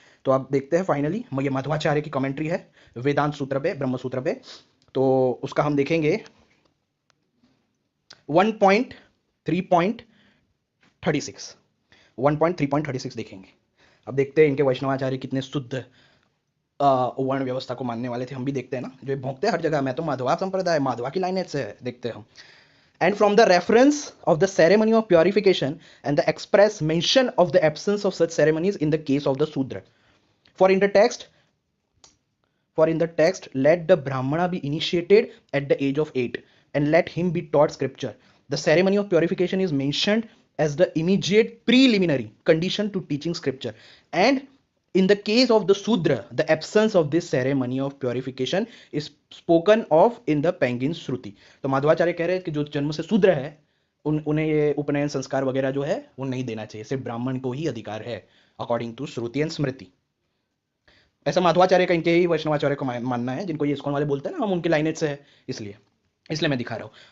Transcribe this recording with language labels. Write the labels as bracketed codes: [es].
[hi] तो आप देखते हैं फाइनली ये माधवाचार्य की कमेंट्री है वेदांत सूत्र पे, ब्रह्म सूत्र पे, तो उसका हम देखेंगे 1.3.36 1.3.36 देखेंगे। अब देखते हैं इनके वैष्णवाचार्य कितने शुद्ध वर्ण व्यवस्था को मानने वाले थे। हम भी देखते हैं ना, जो भोंकते हैं हर जगह, मैं तो माधवा संप्रदाय, माधवा की लाइनेज से है, देखते हैं हम। [en] And from the reference of the ceremony of purification and the express mention of the absence of such ceremonies in the case of the Sudra. For in the text, let the Brahmana be initiated at the age of 8 and let him be taught scripture. The ceremony of purification is mentioned as the immediate preliminary condition to teaching scripture. And in the case of the Sudra, the absence of this ceremony of purification is spoken of in the Pangin Shruti. [hi] तो माधवाचार्य कह रहे हैं कि जो जन्म से शूद्र है उन्हें ये उपनयन संस्कार वगैरह जो है वो नहीं देना चाहिए, सिर्फ ब्राह्मण को ही अधिकार है [en] According to Shruti and Smriti. [hi] ऐसा माधवाचार्य का, इनके ही वैष्णवाचार्य को मानना है, जिनको ये इस्कॉन वाले बोलते हैं ना हम उनके लाइनेज से है, इसलिए मैं दिखा रहा हूँ।